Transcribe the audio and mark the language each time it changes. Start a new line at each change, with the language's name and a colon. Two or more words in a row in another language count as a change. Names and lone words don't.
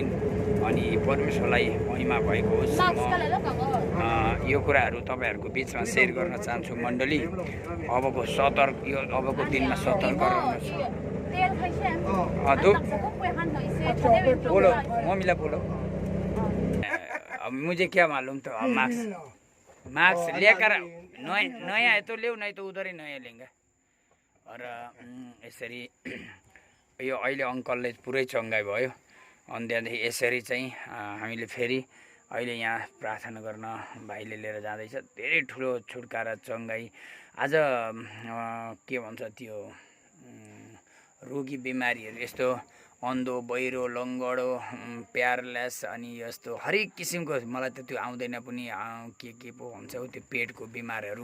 Nepali: अनि परमेश्वरलाई महिमा भएको होस्। म यो कुराहरू तपाईँहरूको बिचमा सेयर गर्न चाहन्छु। मण्डली अबको दिनमा सतर्क रहनुहोस्। बोलो मम्मीलाई बोलो।
Hindi: अब मुझे क्या मालूम तो मार्क्स लेकर नयाँ है तो ल्याऊ, नहीं तो उधर ही नयाँ लेंगे।
Nepali: और यसरी यो अहिले अङ्कलले पुरै चङ्गाइ भयो। अनि त्यहाँदेखि यसरी चाहिँ हामीले फेरि अहिले यहाँ प्रार्थना गर्न भाइले लिएर जाँदैछ। धेरै ठुलो छुटकारा चङ्गाइ आज के भन्छ त्यो रोगी बिमारीहरू यस्तो अन्धो, बहिरो, लङ्गडो, प्यारालाइस अनि यस्तो हरेक किसिमको, मलाई त त्यो आउँदैन पनि, के पो भन्छ हो त्यो पेटको बिमारहरू।